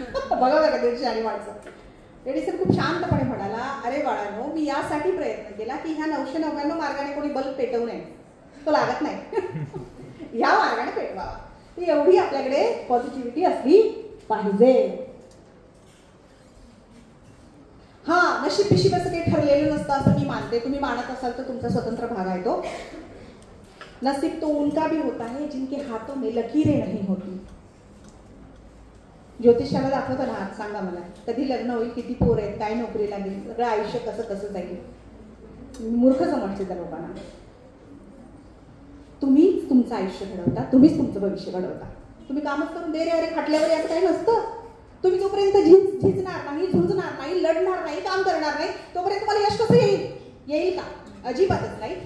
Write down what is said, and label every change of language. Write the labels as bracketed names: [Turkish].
[Marathi] बघा बघा त्याची आणि माणसं. एडिसन खूप शांतपणे म्हणाला अरे बाळांनो, मी यासाठी प्रयत्न केला की ह्या 999 मार्गाने कोणी बल्ब पेटवू नये, तो लागत नाही, या मार्गाने पेटवावा. ती एवढी आपल्याकडे पॉझिटिव्हिटी असली पाहिजे. नशीब पिशीब असं काही ठरलेलं नसतं असं मी मानते, तुम्ही मानत असाल तर तुमचा स्वतंत्र भाग आहे तो. [Hindi] नसीब तो उनका भी होता है जिनके हाथों में लकीरें नहीं होती. [Marathi] ज्योतिषाला दाखवतो ना, सांगा मला कधी लग्न होईल, किती पोर आहेत, काय नोकरी लागेल, सगळं आयुष्य कसं कसं जाईल. मूर्ख समजते त्या लोकांना. तुम्हीच तुमचं आयुष्य घडवता, तुम्हीच तुमचं भविष्य घडवता. तुम्ही कामच करून दे रे अरे खाटल्यावर याचं काही नसतं. तुम्ही जोपर्यंत झिजणार नाही, झुंजणार नाही, लढणार नाही, काम करणार नाही, तोपर्यंत तुम्हाला यश कसं येईल का? अजिबातच नाही.